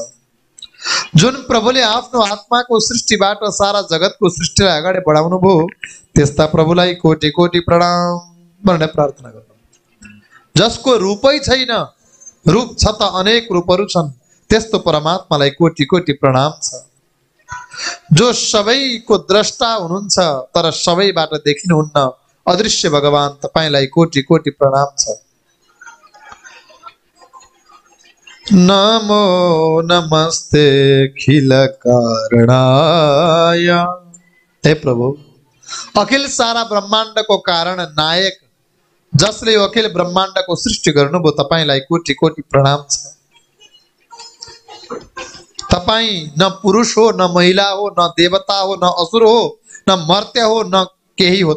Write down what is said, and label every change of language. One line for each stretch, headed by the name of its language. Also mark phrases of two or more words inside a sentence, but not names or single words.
Nepali: जुन प्रभुले आफ्नो आत्माको सृष्टिबाट सारा जगतको सृष्टिलाई अगाडि बढाउनु भयो, त्यस्ता प्रभुलाई कोटि कोटि प्रणाम भनेर प्रार्थना गर्नु। जसको रूपै छैन, रूप छ त अनेक रूपहरू छन्, त्यस्तो परमात्मालाई कोटि कोटि प्रणाम छ। जो सबैको द्रष्टा हुनुहुन्छ तर सबैबाट देखिनुहुन्न अदृश्य भगवान, तपाईलाई कोटि कोटि प्रणाम छ।
Sanskrit: नमो नमस्ते अखिल कारणाय।
Nepali: हे प्रभु, अखिल सारा ब्रह्माण्डको कारण, नायक, जसले यो अखिल ब्रह्माण्डको सृष्टि गर्नुभयो, तपाईलाई कोटि कोटि प्रणाम छ। तपाई न पुरुष हो, न महिला हो, न देवता हो, न असुर हो, न मर्त्य हो, न केही हो।